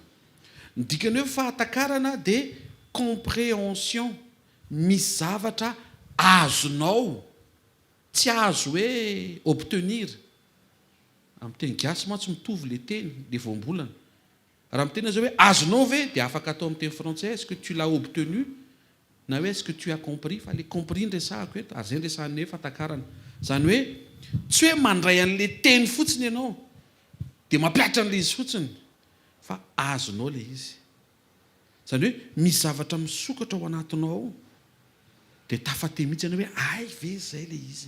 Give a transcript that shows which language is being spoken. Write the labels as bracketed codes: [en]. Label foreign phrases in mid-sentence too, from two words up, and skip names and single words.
[mg] Ny dikany hoe fahatakarana dia compréhension. Misy zavatra azonao, tsy azo hoe obtenir. Amin'ny teny gasy mantsy mitovy le teny, le voambolana. Raha amin'ny teny zao hoe azonao ve, dia afaka atao amin'ny teny français, [fr] est-ce que tu l'as obtenu, [mg] na hoe [fr] est-ce que tu as compris. [mg] Fa le compris ny resahako eto, ary zay ny resahan'ny hoe fahatakarana. Zany hoe tsy hoe mandray an'le teny fotsiny ianao dia mampiatra an'le izy fotsiny, fa azonao le izy. Zany hoe misy zavatra misokatra ao anatinao ao, dia tafate mihitsy ianao hoe ay ve zay le izy.